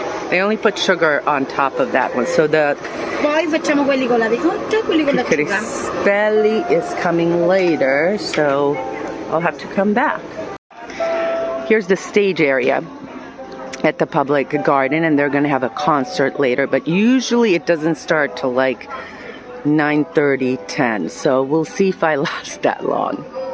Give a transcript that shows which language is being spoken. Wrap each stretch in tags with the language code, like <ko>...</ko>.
<en>They only put sugar on top of that one. So the</en> <it>Poi facciamo quelli con la ricotta e quelli con l'acciuga.</it> <en>Crispelle is coming later, so I'll have to come back. Here's the stage area at the public garden, and they're going to have a concert later, but usually it doesn't start till like 9:30, 10, so we'll see if I last that long.</en>